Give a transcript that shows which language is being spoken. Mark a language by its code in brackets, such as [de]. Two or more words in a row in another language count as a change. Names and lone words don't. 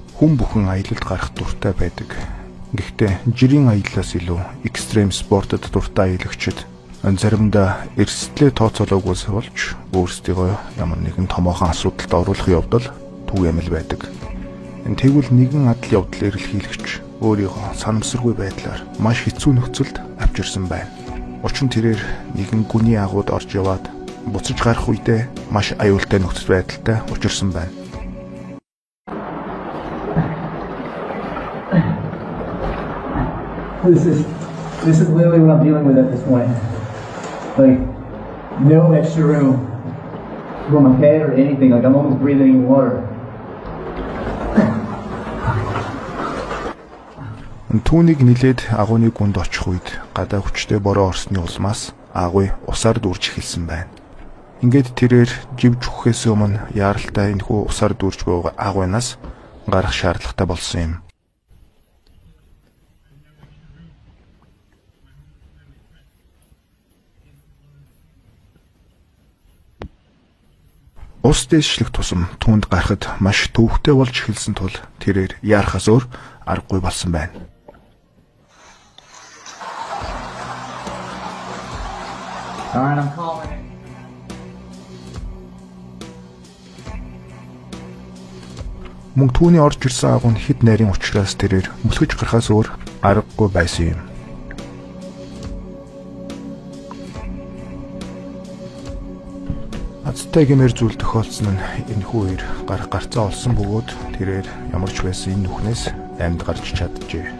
[mn] хүн бүхэн аялалд гарах дуртай байдаг. Гэхдээ жирийн аяллаас илүү экстрем спортод дуртай аялагчид заримдаа эрсдлээ тооцоолоогүй болж өөрсдийгөө ямар нэгэн томоохон асуудалд оруулах явдал түгээмэл байдаг. Тэгвэл нэгэн адал явдал эрэлхийлэгч өөрийгөө санамсаргүй байдлаар маш хэцүү нөхцөлд авчирсан байна. Учир нь тэрээр нэгэн гүний агууд орж яваад буцаж гарах үедээ маш аюултай нөхцөл байдалтай учирсан байна. [en] This is really what I'm dealing with at this point. Like, no extra room for my head or anything. Like, I'm almost breathing in water. [mn] Түүнийг нилээд агууны гүнд очих үед гадаа хүчтэй бороо орсны улмаас агуй усаар дүүрж эхэлсэн байна. Ингээд тэрээр живж өгөхөөс өмнө яаралтай энэхүү усаар дүүрж буй агуйнаас гарах шаардлагатай болсон юм. Ус дэвшлэх тусам түүнд гарахад маш төвөгтэй болж эхэлсэн тул тэрээр яарахаас өөр аргагүй болсон байна. [en] Alright, I'm calling it. [mn] Мөн түүний орж ирсэн агуу нь хэд нарийн учраас тэрээр мөлхөж гарахаас өөр аргагүй байсан юм. Азтай гэмээр зүйл тохиолдсон нь энэхүү үеэр гарах гарцаа олсон бөгөөд тэрээр ямар ч байсан энэ нүхнээс амьд гарч чаджээ.